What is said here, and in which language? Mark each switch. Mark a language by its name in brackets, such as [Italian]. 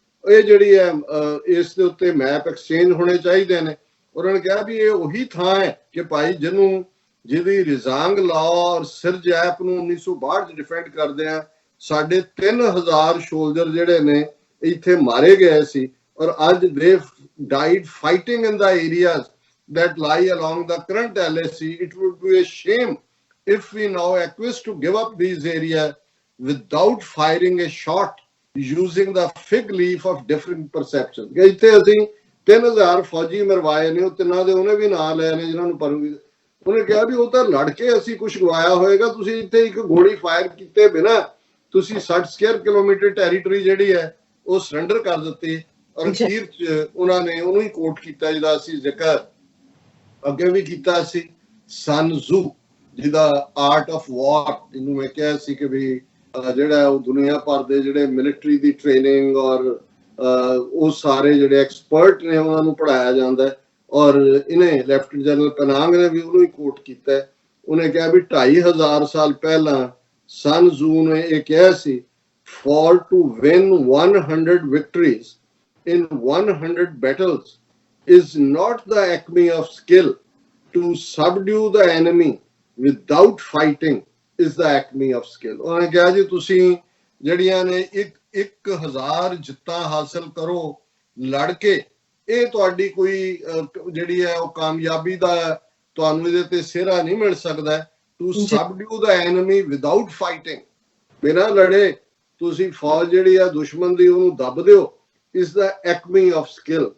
[Punjabi] ਇਹ ਜਿਹੜੀ ਹੈ ਇਸ ਦੇ ਉੱਤੇ ਮੈਪ ਐਕਸਚੇਂਜ ਹੋਣੇ ਚਾਹੀਦੇ ਨੇ। ਉਹਨਾਂ ਨੇ ਕਿਹਾ ਵੀ ਇਹ ਉਹੀ ਥਾਂ ਹੈ ਕਿ ਭਾਈ ਜਿਹਦੀ ਰਿਜ਼ਾਂਗ ਲਾ ਔਰ ਸਿਰਜੈਪ ਨੂੰ 1962 'ਚ ਡਿਫੈਂਡ ਕਰਦੇ ਆ, ਸਾਡੇ 3000 ਸੋਲਜਰ ਜਿਹੜੇ ਨੇ ਇੱਥੇ ਮਾਰੇ ਗਏ ਸੀ। ਔਰ ਅੱਜ ਦੇ [English] died fighting in the areas that lie along the current LAC. It would be a shame if we now acquiesce to give up these areas without firing a shot using the fig leaf of different perceptions। [Punjabi] ਇੱਥੇ ਅਸੀਂ 3000 ਫੌਜੀ ਮਰਵਾਏ ਨੇ, ਉਹ ਤਿੰਨਾਂ ਦੇ ਉਹਨੇ ਵੀ ਨਾਂ ਲਏ ਨੇ ਜਿਨ੍ਹਾਂ ਨੂੰ ਪਰੂਗੀ। ਉਹਨੇ ਕਿਹਾ ਵੀ ਉਹ ਤਾਂ ਲੜ ਕੇ ਅਸੀਂ ਕੁਝ ਗਵਾਇਆ ਹੋਏਗਾ, ਤੁਸੀਂ ਇੱਥੇ ਇੱਕ ਗੋਲੀ ਫਾਇਰ ਕੀਤੇ ਬਿਨਾ ਤੁਸੀਂ 60 ਸਕੁਅਰ ਕਿਲੋਮੀਟਰ ਟੈਰੀਟਰੀ ਜਿਹੜੀ ਹੈ ਉਹ ਸਰੈਂਡਰ ਕਰ ਦਿੱਤੀ। ਔਰ ਅਖੀਰ 'ਚ ਉਹਨਾਂ ਨੇ ਉਹਨੂੰ ਹੀ ਕੋਟ ਕੀਤਾ ਜਿਹਦਾ ਅਸੀਂ ਜ਼ਿਕਰ ਅੱਗੇ ਵੀ ਕੀਤਾ ਸੀ, ਸਨ ਜ਼ੂ, ਜਿਹਦਾ ਆਰਟ ਆਫ ਵਾਰ ਇਹਨੂੰ ਮੈਂ ਕਿਹਾ ਸੀ ਕਿ ਵੀ ਜਿਹੜਾ ਉਹ ਦੁਨੀਆ ਭਰ ਦੇ ਜਿਹੜੇ ਮਿਲਟਰੀ ਦੀ ਟ੍ਰੇਨਿੰਗ ਔਰ ਉਹ ਸਾਰੇ ਜਿਹੜੇ ਐਕਸਪਰਟ ਨੇ ਉਹਨਾਂ ਨੂੰ ਪੜ੍ਹਾਇਆ ਜਾਂਦਾ ਹੈ। ਔਰ ਇਹਨੇ ਲੈਫਟੀਨੈਂਟ ਜਨਰਲ ਪਨਾਂਗ ਨੇ ਵੀ ਉਹਨੂੰ ਹੀ ਕੋਟ ਕੀਤਾ। ਉਹਨੇ ਕਿਹਾ ਵੀ 2500 ਸਾਲ ਪਹਿਲਾਂ ਸਨ ਜ਼ੂ ਨੇ ਇਹ ਕਿਹਾ ਸੀ, [English] for to win 100 victories in 100 battles is not the acme of skill. To subdue the enemy without fighting is the acme of skill। [Punjabi] ਉਹਨੇ ਕਿਹਾ ਜੀ ਤੁਸੀਂ ਜਿਹੜੀਆਂ ਨੇ 1000 ਜਿੱਤਾਂ ਹਾਸਲ ਕਰੋ ਲੜ ਕੇ, ਇਹ ਤੁਹਾਡੀ ਕੋਈ ਜਿਹੜੀ ਹੈ ਉਹ ਕਾਮਯਾਬੀ ਦਾ ਤੁਹਾਨੂੰ ਇਹਦੇ ਤੇ ਸਿਹਰਾ ਨਹੀਂ ਮਿਲ ਸਕਦਾ। [English] To subdue the enemy without fighting, [Punjabi] ਬਿਨਾਂ ਲੜੇ ਤੁਸੀਂ ਫੌਜ ਜਿਹੜੀ ਆ ਦੁਸ਼ਮਣ ਦੀ ਉਹਨੂੰ ਦੱਬ ਦਿਓ, ਇਸ ਦਾ ਐਕਮੀ ਆਫ ਸਕਿੱਲ।